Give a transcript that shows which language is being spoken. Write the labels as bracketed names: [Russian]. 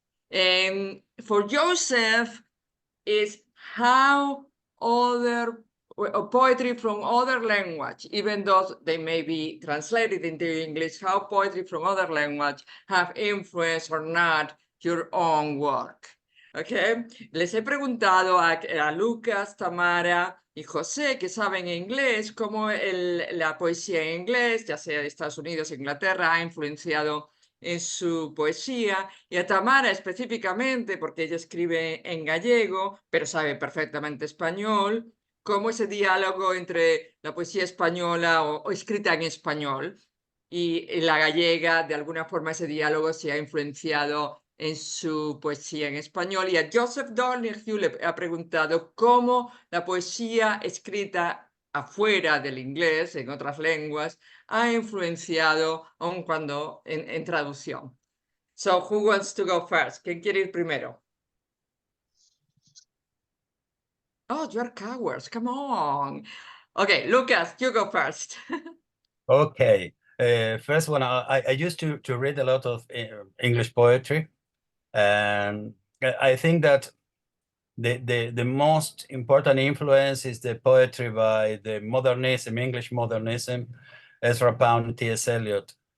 [English] And for Joseph, is how other poetry from other language, even though they may be translated into English, how poetry from other language have influenced or not your own work. [Spanish] Okay, les he preguntado a Lucas, Tamara y José, que saben inglés, cómo la poesía en inglés, ya sea de Estados Unidos o Inglaterra, ha influenciado en su poesía, y a Tamara específicamente, porque ella escribe en gallego, pero sabe perfectamente español, cómo ese diálogo entre la poesía española o escrita en español y la gallega, de alguna forma ese diálogo se ha influenciado en su poesía en español. Y a Joseph Donoghue le ha preguntado cómo la poesía escrita afuera del inglés, en otras lenguas, ha influenciado aun cuando en traducción. [English] So, who wants to go first? [Spanish] ¿Quién quiere ir primero? [English] Oh, you're cowards, come on. Okay, Lucas, you go first. Okay. First one, I used to read a lot of English poetry, and I think that the most important influence is the poetry by the modernism, English modernism, Ezra Pound, T.S. Eliot.